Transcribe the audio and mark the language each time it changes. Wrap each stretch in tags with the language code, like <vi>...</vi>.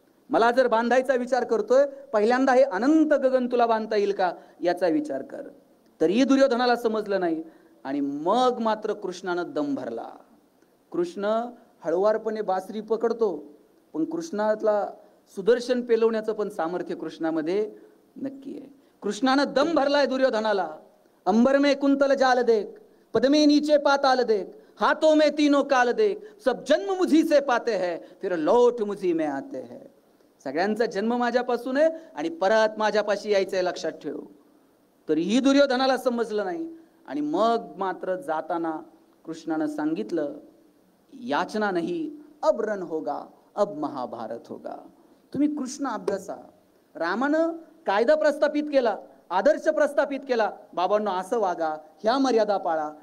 <mr>मला जर बांधायचा विचार करतोय, पहिल्यांदा हे अनंत गगन तुला बांधता येईल का याचा विचार कर. तरीही दुर्योधनाला समजलं नाही. आणि मग मात्र कृष्णानं दम भरला. कृष्ण हळुवारपणे बासरी पकडतो, पण कृष्णाला सुदर्शन पेलवण्याचं पण सामर्थ्य कृष्णामध्ये नक्की आहे. कृष्णानं दम भरलाय दुर्योधनाला.</mr> <hi>अंबर में कुंतल जाल देख, पदमे नीचे पाताल देख, हाथों में तीनों काल देख, सब जन्म मुझी से पाते हैं, फिर लौट मुझी में आते हैं.</hi> <mr>सगळ्यांचा जन्म माझ्यापासून आहे आणि परत माझ्यापाशी यायचंय, लक्षात ठेव. तरीही दुर्योधनाला समजलं नाही. आणि मग मात्र जाताना कृष्णानं सांगितलं, याचना नाही,</mr> <hi>अब रण होगा, अब महाभारत होगा.</hi> <mr>तुम्ही कृष्ण अभ्यासा. रामानं कायदा प्रस्थापित केला, आदर्श प्रस्थापित केला, बाबांनो असं वागा, ह्या मर्यादा पाळा.</mr>